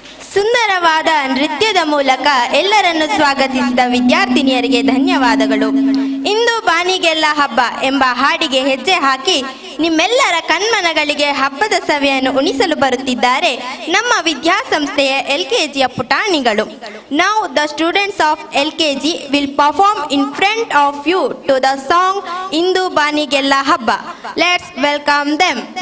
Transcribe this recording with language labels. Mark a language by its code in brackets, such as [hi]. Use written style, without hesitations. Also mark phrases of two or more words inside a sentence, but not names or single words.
[kn] ಸುಂದರವಾದ ನೃತ್ಯದ ಮೂಲಕ ಎಲ್ಲರನ್ನು ಸ್ವಾಗತಿಸಿದ ವಿದ್ಯಾರ್ಥಿನಿಯರಿಗೆ ಧನ್ಯವಾದಗಳು. ಇಂದು ಬಾನಿಗೆಲ್ಲ ಹಬ್ಬ ಎಂಬ ಹಾಡಿಗೆ ಹೆಜ್ಜೆ ಹಾಕಿ ನಿಮ್ಮೆಲ್ಲರ ಕಣ್ಮನಗಳಿಗೆ ಹಬ್ಬದ ಸವಿಯನ್ನು ಉಣಿಸಲು ಬರುತ್ತಿದ್ದಾರೆ ನಮ್ಮ ವಿದ್ಯಾಸಂಸ್ಥೆಯ LKGಯ ಪುಟಾಣಿಗಳು. [en] Now the students of LKG will perform in front of you to the song ಇಂದು ಬಾನಿಗೆಲ್ಲ ಹಬ್ಬ. Let's welcome them.